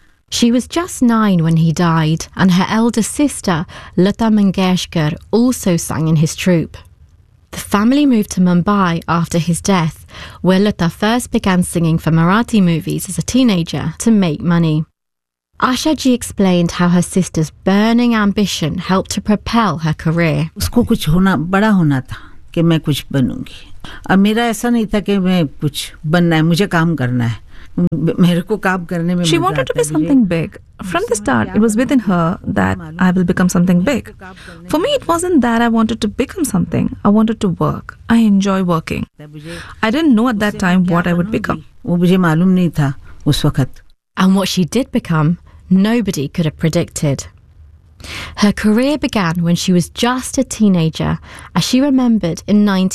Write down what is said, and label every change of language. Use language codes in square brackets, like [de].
[en] She was just 9 when he died, and her elder sister, Lata Mangeshkar, also sang in his troupe. The family moved to Mumbai after his death, where Lata first began singing for Marathi movies as a teenager to make money. Asha Ji explained how her sister's burning ambition helped to propel her career. [hi] उसको कुछ होना बड़ा होना था कि मैं कुछ बनूंगी और मेरा ऐसा नहीं था कि मैं कुछ बनना है मुझे काम करना है मेरे को काम करने में [en] She wanted to be something big. From the start, it was within her that I will become something big. For me, it wasn't that I wanted to become something. I wanted to work. I enjoy working. I didn't know at that time what I would become. [hi] वो मुझे मालूम नहीं था उस वक्त. [en] And what she did become, nobody could have predicted. Her career began when she was just a teenager, as she remembered in